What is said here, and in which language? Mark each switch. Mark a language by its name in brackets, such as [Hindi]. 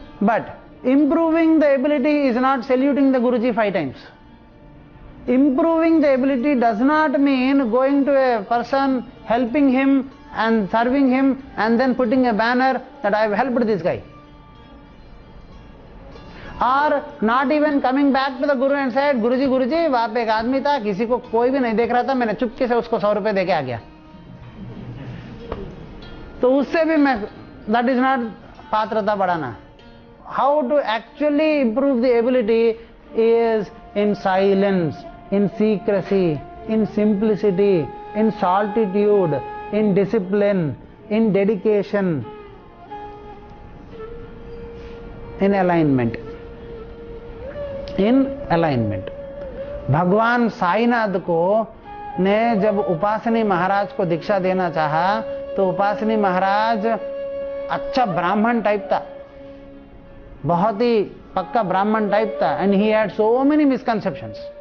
[English] But improving the ability is not saluting the Guruji 5 times. Improving the ability does not mean going to a person, helping him and serving him and then putting a banner that I have helped this guy. Or not even coming back to the Guru and said, Guruji, Guruji, [Hindi] वहां पे एक आदमी था, किसी को कोई भी नहीं देख रहा था, मैंने चुपके से उसको 100 रुपए देके आ गया। तो उससे भी मैं, [English] that is not [Hindi] पात्रता बढ़ाना. [English] How to actually improve the ability is in silence, in secrecy, in simplicity, in solitude, in discipline, in dedication, in alignment. In alignment. [Hindi] भगवान साईनाथ को ने जब उपासनी महाराज को दीक्षा देना चाहा, तो उपासनी महाराज अच्छा ब्राह्मण टाइप था, बहुत ही पक्का ब्राह्मण टाइप था, [English] And he had so many misconceptions.